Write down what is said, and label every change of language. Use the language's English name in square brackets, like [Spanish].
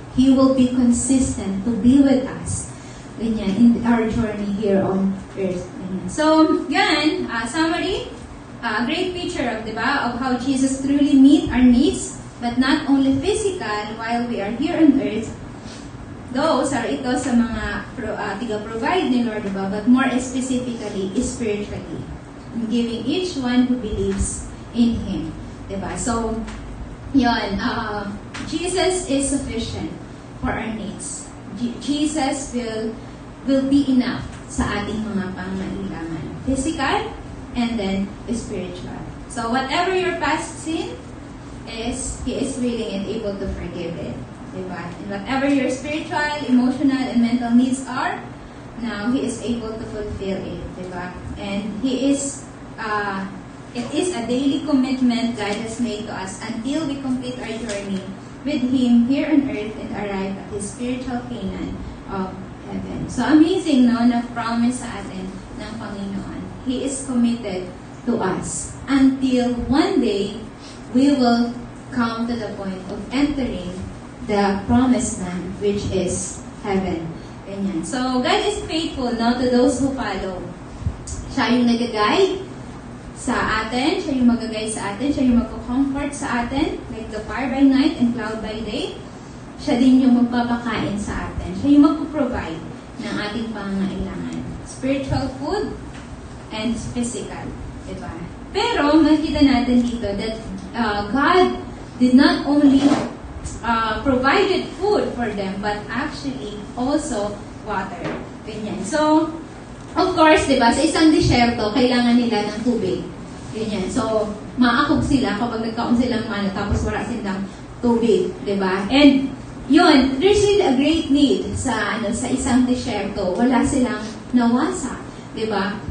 [English] He will be consistent to be with us, ganyan, in our journey here on earth. Ganyan. So, yan, summary, a great picture of, diba, of how Jesus truly meet our needs, but not only physical while we are here on earth. Those are [Filipino] ito sa mga tiga-provide ni Lord, diba? [English] But more specifically, spiritually. Giving each one who believes in Him. Diba? So, Yun, Jesus is sufficient for our needs. Jesus will be enough [Filipino] sa ating mga pangangailangan. [English] Physical and then spiritual. So whatever your past sin is, He is willing and able to forgive it. Diba? And whatever your spiritual, emotional, and mental needs are, now He is able to fulfill it. Diba? And He is, it is a daily commitment God has made to us until we complete our journey with Him here on earth and arrive at His spiritual Canaan of heaven. So amazing, no? [Filipino] Na-promise sa atin ng Panginoon. [English] He is committed to us until one day we will come to the point of entering the promised land, which is heaven. Ganyan. So, God is faithful now to those who follow. [Filipino] Siya yung nag-guide sa atin, siya yung mag-guide sa atin, siya yung mag-comfort sa atin, [English] like the fire by night and cloud by day. [Filipino] Siya din yung magpapakain sa atin. Siya yung mag-provide ng ating pangangailangan. [English] Spiritual food and physical. Diba? [Filipino] Pero, makikita natin dito [English] that God did not only provided food for them, but actually also water. [Filipino] Ganyan. So, of course, diba, sa isang disyerto, kailangan nila ng tubig. Ganyan. So, maakog sila kapag nagkaon silang mana, tapos wala silang tubig. Diba? [English] And, yun, there's really a great need [Filipino] sa isang disyerto. Wala silang nawasa. Diba?